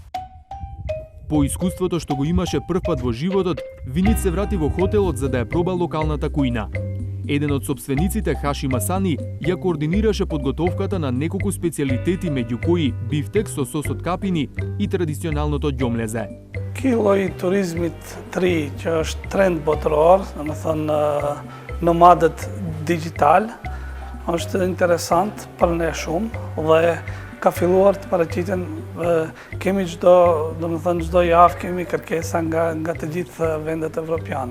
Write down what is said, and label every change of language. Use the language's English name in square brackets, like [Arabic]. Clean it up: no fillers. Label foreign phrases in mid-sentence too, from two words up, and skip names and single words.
[Macedonian] По искуството што го имаше првпат во животот, Винит се врати во хотелот за да ја проба локалната кујна. Еден од собствениците, Хаши Масани, ја координираше подготовката на неколку специјалитети, меѓу кои бифтек со сос од капини и традиционалното ѓомлезе. [Albanian] Kilo i turizmit 3 që është trend botëror, domethënë nomadët digital, është interesant për ne shumë dhe ka filluar të paraqiten kemi çdo javë kemi kërkesa nga të gjithë vendet evropiane.